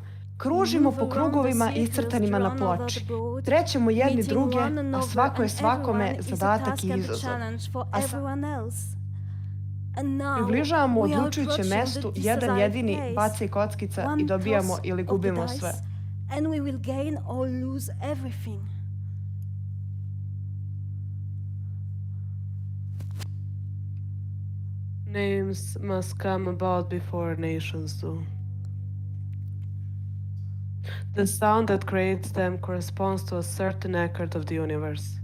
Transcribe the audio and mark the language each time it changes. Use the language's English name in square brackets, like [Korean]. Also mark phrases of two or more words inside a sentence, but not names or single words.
[Serbian] Kružimo po krugovima iscrtanima na ploči. Trećemo jedni druge, a svako je svakome zadatak i izazov. Približavamo odlučujućem mestu jedan jedini bacaj kockica i dobijamo ili gubimo sve. [English] Names must come about before nations do. The sound that creates them corresponds to a certain accord of the universe.